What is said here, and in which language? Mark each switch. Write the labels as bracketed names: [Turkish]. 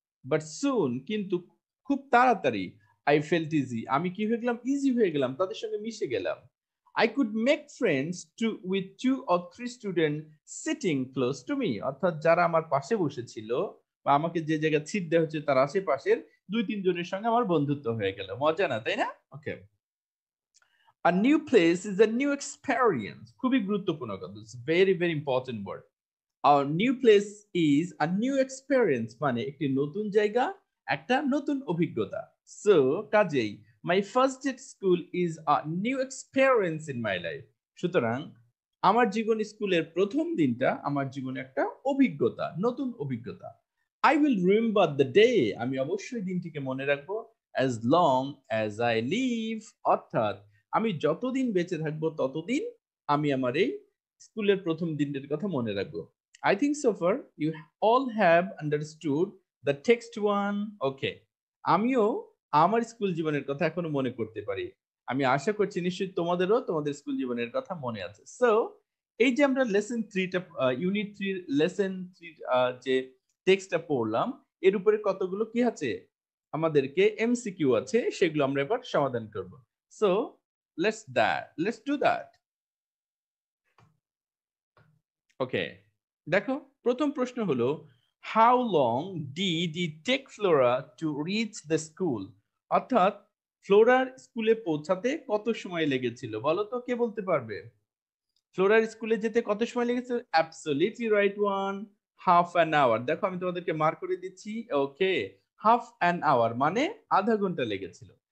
[English] but soon, [Bangla] কিন্তু খুব তাড়াতাড়ি, [English] I felt easy, [Bangla] আমি কি হয়ে গেলাম, ইজি হয়ে গেলাম, তাদের সঙ্গে মিশে গেলাম। [English] I could make friends with 2 or 3 students sitting close to me, [Bangla] অর্থাৎ যারা আমার পাশে বসেছিল বা আমাকে যে জায়গায় সিট দেওয়া হচ্ছে তার আশেপাশের 2-3 জনের সঙ্গে আমার বন্ধুত্ব হয়ে গেল। মজা না, তাই না? [English] okay, a new place is a new experience, [Bangla] খুবই গুরুত্বপূর্ণ কথা, [English] very very important word. Our new place is a new experience, [Bangla] মানে একটি নতুন জায়গা, একটা নতুন অভিজ্ঞতা। [English] So [Bangla] কাজেই [English] my first day at school is a new experience in my life, [Bangla] সুতরাং আমার জীবন স্কুলের প্রথম দিনটা আমার জীবনে একটা অভিজ্ঞতা, নতুন অভিজ্ঞতা। [English] I will remember the day, [Bangla] আমি অবশ্যই দিনটিকে মনে রাখবো, [English] as long as I live, [Bangla] অর্থাৎ আমি যতদিন বেঁচে থাকবো ততদিন আমি আমার এই স্কুলের প্রথম দিনের কথা মনে রাখবো। [English] I think so far you all have understood the text one. Okay. [Bangla] আমিও আমার স্কুল জীবনের কথা এখনো মনে করতে পারি। আমি আশা করছি নিশ্চয়ই তোমাদেরও তোমাদের স্কুল জীবনের কথা মনে আছে। সো এই যে আমরা লেসন 3টা ইউনিট 3 লেসন 3 যে টেক্সটটা পড়লাম এর উপরে কতগুলো কি আছে আমাদেরকে এমসিকিউ আছে সেগুলো আমরা এবার সমাধান করব। [English] So let's do that. [Bangla] ওকে, দেখো প্রথম প্রশ্ন হলো [English] how long did it take Flora to reach the school? [Bangla] অর্থাৎ ফ্লোরার স্কুলে পৌঁছাতে কত সময় লেগেছিল বলো তো, কে বলতে পারবে? ফ্লোরার স্কুলে যেতে কত সময় লেগেছিল? [English] Absolutely right one, half an hour. [Bangla] দেখো আমি তোমাদেরকে মার্ক করে দিচ্ছি। ওকে, [English] half an hour [Bangla] মানে আধা ঘন্টা লেগেছিল।